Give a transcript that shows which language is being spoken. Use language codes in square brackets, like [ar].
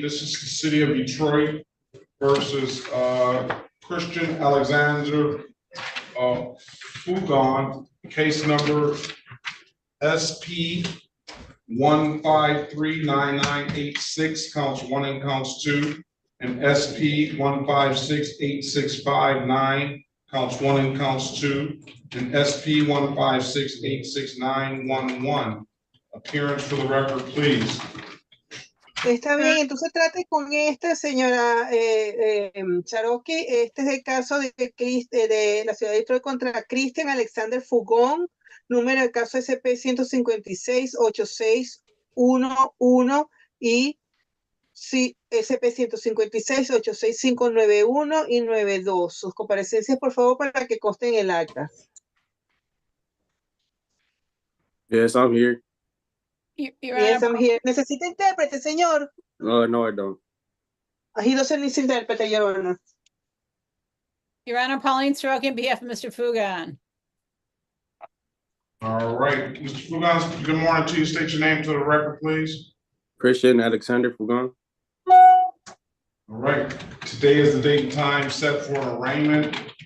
[en] This is the city of Detroit versus Christian Alexander Fugon, case number SP 1539986, counts 1 and counts 2, and SP 1568659, counts 1 and counts 2, and SP 1568691. Appearance for the record, please. [es] Está bien, entonces trate con esta señora Cherokee. Este es el caso de la ciudad de Detroit contra Christian Alexander Fugón, número de caso SP 156-8611 y SP 156-86591 y 92. Sus comparecencias, por favor, para que consten en el acta. [en] Yes, I'm here. Yes, I'm here. [es] ¿Necesita intérprete, señor? [en] No, I don't. He doesn't need intérprete, Your Honor. Your Honor, Pauline Soroki on behalf of Mr. Fugon. All right, Mr. Fugon, good morning to you. State your name to the record, please. Christian Alexander Fugon. All right, today is the date and time set for arraignment.